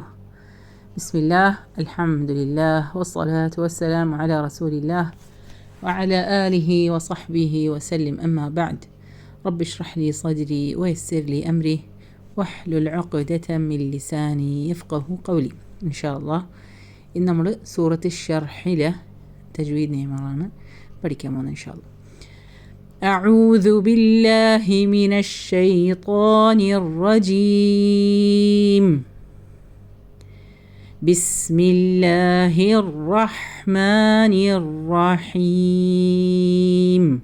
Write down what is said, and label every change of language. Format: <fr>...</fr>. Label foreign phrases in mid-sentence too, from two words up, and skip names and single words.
<ar>بسم الله، الحمد لله، والصلاة والسلام على رسول الله وعلى آله وصحبه وسلم. أما بعد، رب اشرح لي صدري ويسر لي أمري واحلل عقدة من لساني يفقه قولي. إن شاء الله</ar> <ml>ഇന്ന് നമ്മൾ സൂറത്ത് ഷർഹിലെ തജ്വീദ് നിയമങ്ങളാണ് പഠിക്കാൻ പോകുന്നത്</ml> <ar>إن شاء الله. أعوذ بالله من الشيطان الرجيم. بسم الله الرحمن الرحيم.</ar>